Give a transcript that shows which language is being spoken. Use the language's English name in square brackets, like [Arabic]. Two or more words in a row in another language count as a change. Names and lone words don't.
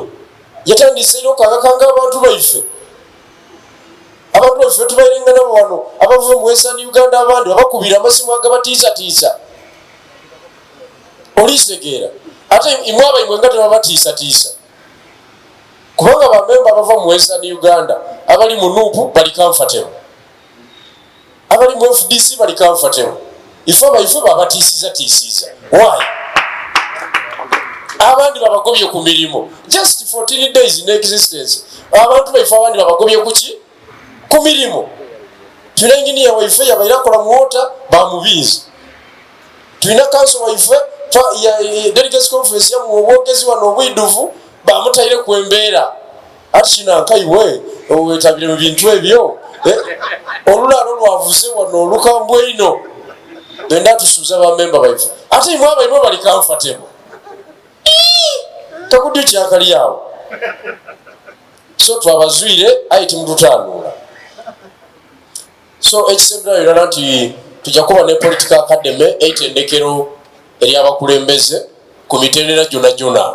[Soga] Yatandise iro kanga abantu baife. Abantu baife tubayirenga nabo wano abavuye mu Western Uganda abandi abakubira amasimu agabatiisa. Olisegeera ate imwaba imwe ngate babatiisa. Kubanga bamemba bava mu Western Uganda abali mu NUP bali comfortable, abali mu FDC bali comfortable. Ife babatiisiza. Why? Abandi babagobye ku mirimo [English] just 14 days in existence. [Soga] Abantu baife abandi babagobye ku mirimo. Tuna engineer waife yabaira kola mu water bamubizi. Tuna council waife ya [English] delegates conference [Soga] ya mu wogezi wano obwiduvu bamutaire kwembeera ati kino nkaiwe wetabire mu bintu ebyo olulalo lwavuze wano olukambwe ino benda tusuuza bamemba baife ate imwe abaimwe bali comfortable takudde kyakali awo. So twabazwire ayiti mututaanula. So ekisemberayo irala nti tujja kuba ne [English] political academy [Soga] eitendekero eryabakulembeze ku mitendera gyonna.